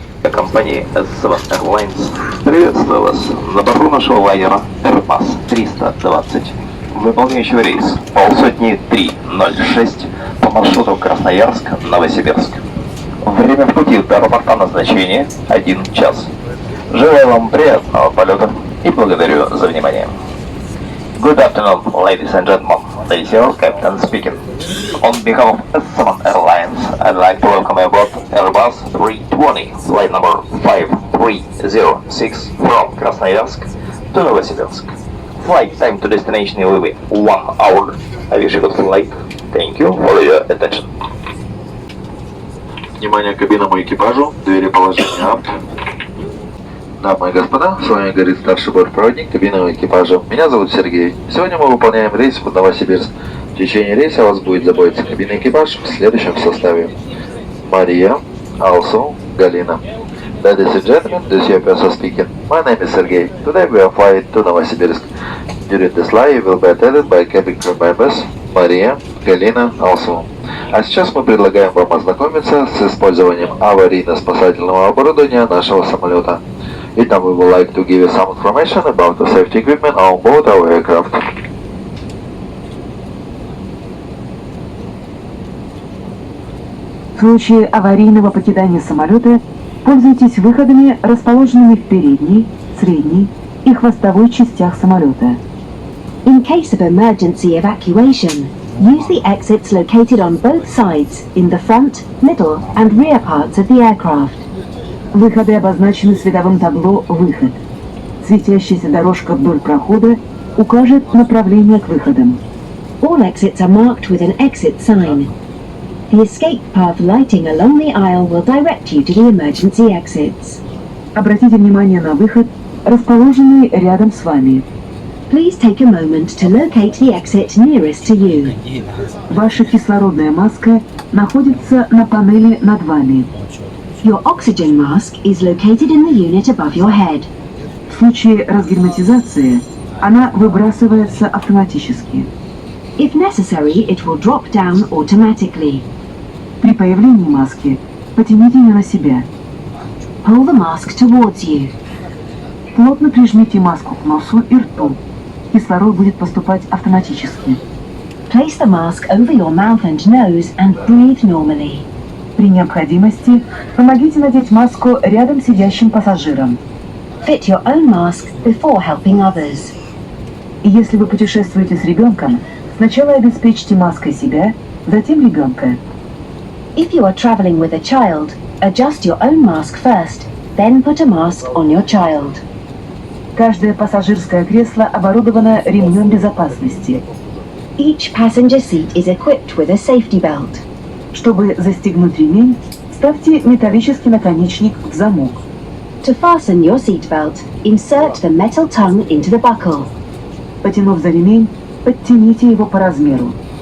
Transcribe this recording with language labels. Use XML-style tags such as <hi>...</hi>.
<ru>Компании S7 Airlines приветствую вас на борту нашего лайнера Airbus 320, выполняющего рейс полсотни 306 по маршруту Красноярск-Новосибирск. Время в пути до аэропорта назначения 1 час. Желаю вам приятного полета и благодарю за внимание.</ru> <en>Good afternoon, ladies and gentlemen. This is your captain speaking. On behalf of S7 Airlines, I'd like to welcome you aboard Airbus 320, flight number 5306 from Krasnoyarsk to Novosibirsk. Flight time to destination will be 1 hour. I wish you good flight. Thank you for your attention.</en> <ru>Внимание кабинному экипажу, двери положения up. Дамы и господа, с вами говорит старший бортпроводник кабинного экипажа. Меня зовут Сергей. Сегодня мы выполняем рейс в Новосибирск. В течение рейса вас будет заботиться кабинный экипаж в следующем составе. Мария, Алсу, Галина.</ru> <en>Ladies and gentlemen, this is your person speaking. My name is Sergey. Today we are flying to Novosibirsk. During this flight you will be attended by cabin crew members Мария, Галина, Алсу.</en> <ru>А сейчас мы предлагаем вам ознакомиться с использованием аварийно-спасательного оборудования нашего самолета.</ru> <en>And now we would like to give you some information about the safety equipment on board our aircraft.</en> <ru>В случае аварийного покидания самолета пользуйтесь выходами, расположенными в передней, средней и хвостовой частях самолета.</ru> <en>In case of emergency evacuation, use the exits located on both sides in the front, middle and rear parts of the aircraft.</en> <ru>Выходы обозначены световым табло «Выход». Светящаяся дорожка вдоль прохода укажет направление к выходам.</ru> <en>All exits are marked with an exit sign. The escape path lighting along the aisle will direct you to the emergency exits.</en> <ru>Обратите внимание на выход, расположенный рядом с вами.</ru> <en>Please take a moment to locate the exit nearest to you.</en> <ru>Ваша кислородная маска находится на панели над вами.</ru> <en>Your oxygen mask is located in the unit above your head.</en> <ru>В случае разгерметизации она выбрасывается автоматически.</ru> <en>If necessary, it will drop down automatically.</en> <ru>При появлении маски потяните ее на себя.</ru> <en>Pull the mask towards you.</en> <ru>Плотно прижмите маску к носу и рту. Кислород будет поступать автоматически.</ru> <en>Place the mask over your mouth and nose and breathe normally.</en> <ru>При необходимости помогите надеть маску рядом сидящим пассажирам.</ru> <en>Fit your own mask before helping others.</en> <ru>И если вы путешествуете с ребенком, сначала обеспечьте маской себя, затем ребенка.</ru> <en>If you are traveling with a child, adjust your own mask first, then put a mask on your child.</en> <ru>Каждое пассажирское кресло оборудовано ремнем безопасности.</ru> <en>Each passenger seat is equipped with a safety belt.</en> <ru>Чтобы застегнуть ремень, вставьте металлический наконечник в замок.</ru> <en>To fasten your seatbelt, insert the metal tongue into the buckle.</en> <ru>Потянув за ремень, подтяните его по размеру.</ru>